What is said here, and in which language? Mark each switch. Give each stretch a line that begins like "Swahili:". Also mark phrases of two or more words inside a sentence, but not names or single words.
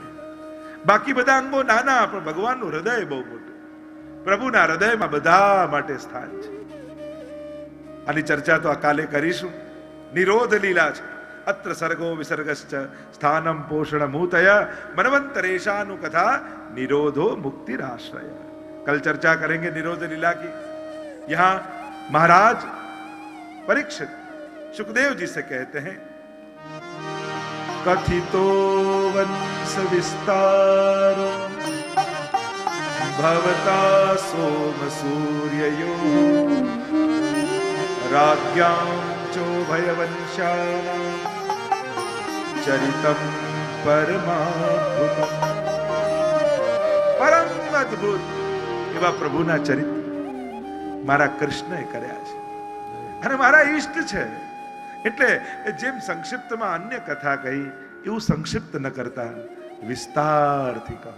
Gujarati: બાકી બધા અંગો નાના, પણ ભગવાનનું હૃદય બહુ મોટું. પ્રભુના હૃદયમાં બધા માટે સ્થાન છે. આની ચર્ચા તો આ કાલે કરીશું. નિરોધ લીલા છે.
Sanskrit: અત્ર સર્ગો વિસર્ગશ્ચ સ્થાનમ પોષણ મૂતય મનવંતરેશાનું કથા निरोधो मुक्तिराश्रय.
Hindi: कल चर्चा करेंगे निरोध लीला की. यहां महाराज परीक्षित सुखदेव जी से कहते हैं,
Sanskrit: कथितो वंश विस्तारो भवता सोम सूर्ययो राज्ञां चोभयवंशानां चरितम परमाद्भुतम.
Gujarati: પરમ અદ્ભુત એવા પ્રભુના ચરિત્ર મારા કૃષ્ણએ કર્યા છે અને મારા ઈષ્ટ છે. એટલે જેમ સંક્ષિપ્તમાં અન્ય કથા કહી એવું સંક્ષિપ્ત ન કરતા વિસ્તારથી કહો.